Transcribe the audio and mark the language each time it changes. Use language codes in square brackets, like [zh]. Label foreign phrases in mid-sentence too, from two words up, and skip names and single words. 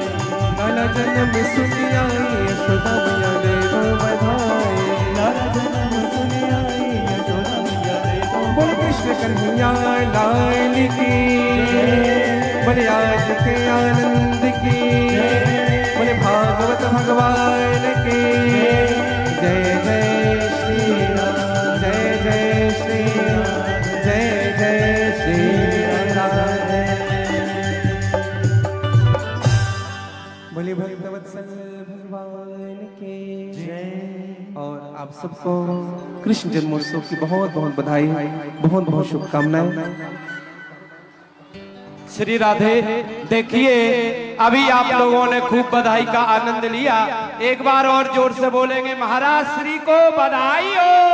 [hi] लाला जन्म सुनिया, यशोदा मैया दे दो बधाई, लाला जन्म सुनिया, यशोदा मैया दे दो बोल कृष्ण कन्हैया लाल की, बोले आज के आनंद की, बोले भागवत भगवान की जय जय श्री राम, जय जय श्री राम, जय जय श्री राम। बोले भक्तवत्सल भगवान के जय। और आप सबको कृष्ण जन्मोत्सव की बहुत बहुत बधाई, बहुत बहुत शुभकामनाएं। श्री राधे। देखिए अभी आप लोगों ने खूब बधाई का आनंद लिया, एक बार और जोर से बोलेंगे महाराज श्री को बधाई हो।